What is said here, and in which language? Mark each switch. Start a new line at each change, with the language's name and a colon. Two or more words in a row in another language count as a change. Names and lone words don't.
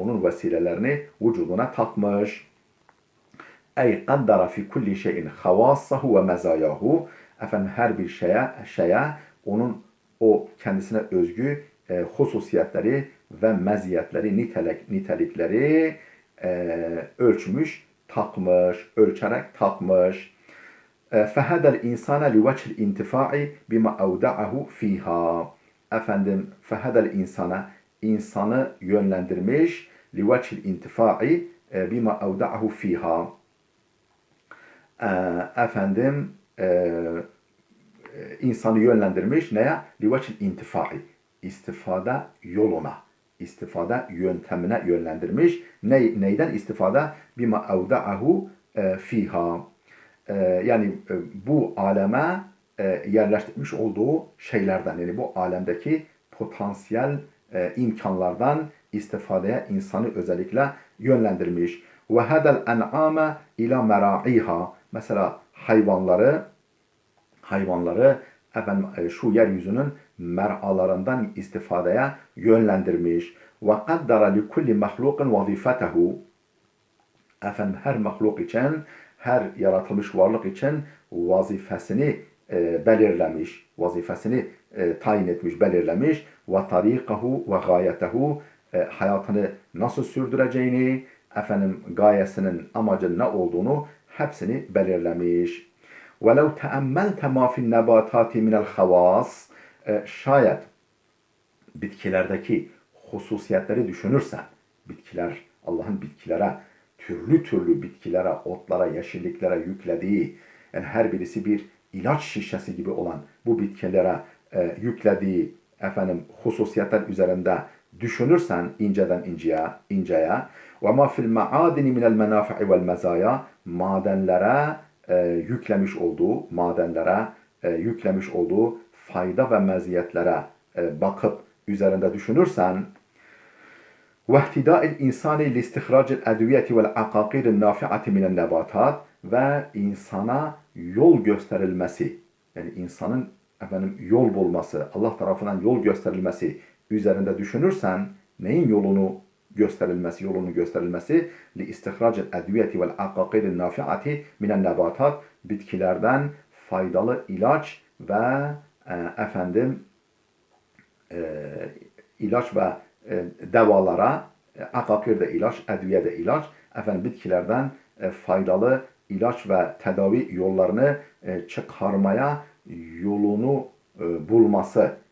Turkish: Onun vesilelerini vücuduna takmış.
Arabic: أي قدر في كل شيء خواصه ومزاياه.
Turkish: Her bir şeye onun o kendisine özgü hususiyetleri ve meziyetleri, nitelikleri ölçmüş, takmış, ölçerek takmış.
Arabic: فَهَدَى الْاِنْسَانَ لِوَجْهِ الْاِنْتِفَاعِ بِمَا اَوْدَعَهُ ف۪يهَا. فَهَدَى الْاِنْسَانَ,
Turkish: insanı yönlendirmiş,
Arabic: لِوَجْهِ الْاِنْتِفَاعِ بِمَا اَوْدَعَهُ ف۪يهَا.
Turkish: İnsanı yönlendirmiş neye?
Arabic: لِوَجْهِ الْاِنْتِفَاعِ.
Turkish: İstifade yoluna, istifade yöntemine yönlendirmiş. Neyden istifade?
Arabic: بِمَا اَوْدَعَهُ ف۪يهَا.
Turkish: Yani bu aleme yerleştirmiş olduğu şeylerden, yani bu alemdeki potansiyel imkanlardan istifadeye insanı özellikle yönlendirmiş.
Arabic: وَهَدَى الْاَنْعَامَ اِلَى مَرَاعِيهَا.
Turkish: Mesela hayvanları şu yeryüzünün mer'alarından istifadeye yönlendirmiş.
Arabic: وَقَدَّرَ لِكُلِّ مَخْلُوقٍ وَظِفَتَهُ.
Turkish: efendim her mahluk için, her yaratılmış varlık için vazifesini belirlemiş, vazifesini tayin etmiş, belirlemiş
Arabic: وطريقه وغايته,
Turkish: hayatını nasıl sürdüreceğini, efendim gayesinin, amacının ne olduğunu hepsini belirlemiş.
Arabic: وَلَوْ تَأَمَّلْتَ مَا فِي النَّبَاتَاتِ مِنَ الْخَوَاصِ,
Turkish: şayet bitkilerdeki hususiyetleri düşünürsen, bitkiler, Allah'ın bitkilere, türlü türlü bitkilere, otlara, yeşilliklere yüklediği, yani her birisi bir ilaç şişesi gibi olan bu bitkilere yüklediği efendim hususiyetler üzerinde düşünürsen inceden inceye
Arabic: وما في المعادن من المنافع والمزايا,
Turkish: madenlere yüklemiş olduğu fayda ve meziyetlere bakıp üzerinde düşünürsen
Arabic: وَاهْتِدَاءِ الْاِنْسَانِ لِاسْتِخْرَاجِ الْاَدْوِيَةِ وَالْاَقَاقِرِ النَّافِعَةِ مِنَ النَّبَاتَاتِ,
Turkish: ve insana yol gösterilmesi, yani insanın yol bulması, Allah tarafından yol gösterilmesi üzerinde düşünürsen, neyin yolunu gösterilmesi
Arabic: لِاسْتِخْرَاجِ الْاَدْوِيَةِ وَالْاَقَاقِرِ النَّافِعَةِ مِنَ النَّبَاتَاتِ,
Turkish: bitkilerden faydalı ilaç ve ilaç ve devalara, akakir de ilaç, edviye de ilaç, bitkilerden faydalı ilaç ve tedavi yollarını çıkarmaya yolunu bulması,